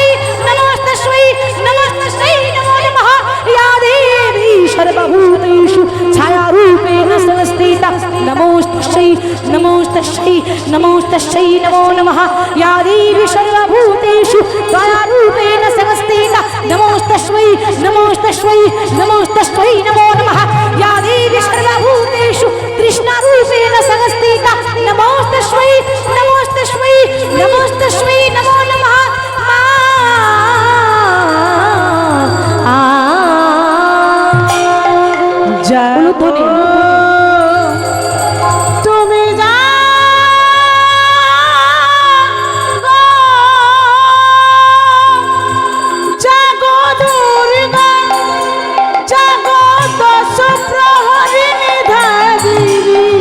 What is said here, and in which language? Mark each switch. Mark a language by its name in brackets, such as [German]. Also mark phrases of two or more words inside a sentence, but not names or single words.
[Sanskrit] नमोस्तस्मै नमोस्तस्मै नमो नमः या देवी सर्वभूतेषु छायारूपेण संस्थिता नमोस्तस्यै नमोस्तस्यै नमोस्तस्यै नमो नमः या देवी सर्वभूतेषु दयारूपेण संस्थिता नमोस्तस्मै नमोस्तस्मै नमोस्तस्यै नमो नमः या देवी सर्वभूतेषु तृष्णारूपेण संस्थिता नमोस्तस्मै नमोस्तस्मै नमोस्तस्मै नमो नमः [Bangla] জাগো তুমি জাগো জাগো দুর্গা জাগো দশ প্রহরিণী ধারিণী